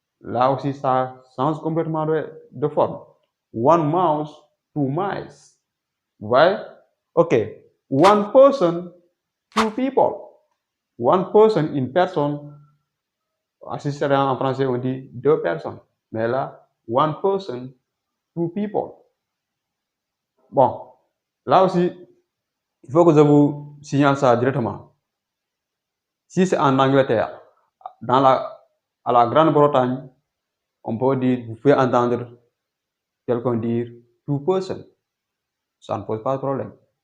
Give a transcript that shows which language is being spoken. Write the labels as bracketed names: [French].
[French] Là aussi, ça change complètement de forme. [English] One mouse, two mice. [French] Vous voyez? [English] OK. One person, two people. One person, [French] une personne. Si c'est en français, on dit deux personnes. Mais là, [English] one person, two people. [French] Bon, là aussi, il faut que je vous signale ça directement. Si c'est en Angleterre, à la Grande-Bretagne, on peut dire, vous pouvez entendre quelqu'un dire [English] two person. [French] Ça ne pose pas de problème.